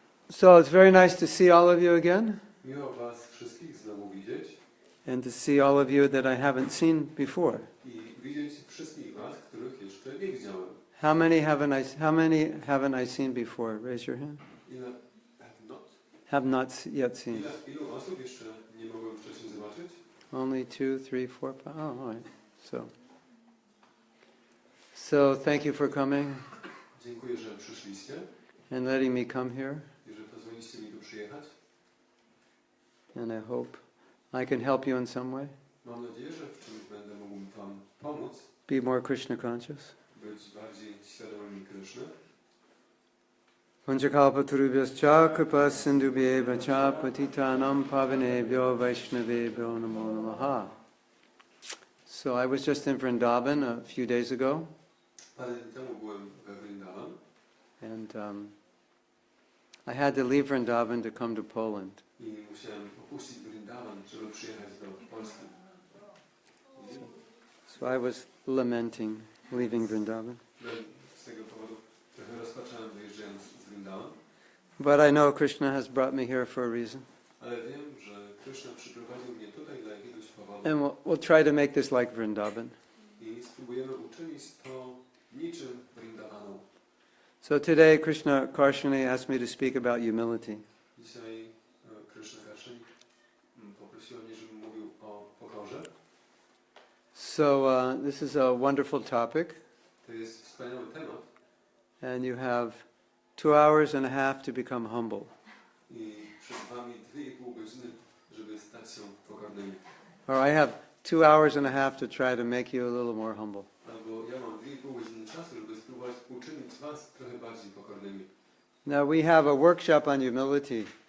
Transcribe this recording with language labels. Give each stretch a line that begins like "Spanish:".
English: So it's very nice to see all of you again,
Polish: Miło was wszystkich znowu widzieć
English: and to see all of you that I haven't seen before.
Polish: i widzieć wszystkich was, których jeszcze nie widziałem.
English: How many haven't I seen before? Raise your hand.
Polish: Ile
English: Have not yet seen.
Polish: Ilu osób jeszcze nie mogłem wcześniej zobaczyć?
English: Only 2, 3, 4, 5. Oh, all right. So thank you for coming
Polish: Dziękuję, że przyszliście
English: and letting me come here.
Polish: i że pozwoliliście mi tu przyjechać.
English: And I hope I can help you in some way.
Polish: Mam nadzieję, że w czymś będę mógł wam pomóc,
English: Be more Krishna conscious.
Polish: być bardziej świadomym Kryszny.
Sanskrit: Panchakalpatarubhyascha kripa sindhubhyeva cha patitanam pavanebhyo vaishnavebhyo namo namaha.
English: So I was just in Vrindavan a few days ago.
Polish: Parę dni temu byłem we Vrindavan
English: And I had to leave Vrindavan to come to Poland.
Polish: i musiałem opuścić Vrindavan, żeby przyjechać do Polski.
English: So I was lamenting leaving Vrindavan.
Polish: Z tego powodu trochę rozpaczałem wyjeżdżając z Vrindavan.
English: But I know Krishna has brought me here for a reason.
Polish: Ale wiem, że Krishna przyprowadził mnie tutaj dla jakiegoś powodu.
English: And we'll try to make this like Vrindavan.
Polish: I spróbujemy uczynić to niczym Vrindavanu.
English: So today Krishna Karshani asked me to speak about humility.
Polish: Dzisiaj Krishna Karshani poprosiła mnie, żebym mówił o pokorze.
English: So this is a wonderful topic.
Polish: To jest wspaniały temat.
English: And you have 2.5 hours to become humble.
Polish: I przed wami 2,5 godziny, żeby stać się pokornymi.
English: Or I have 2.5 hours to try to make you a little more humble.
Polish: Albo ja mam 2,5 godziny czasu, żeby spróbować uczynić was trochę bardziej pokornymi.
English: Now we have a workshop on humility.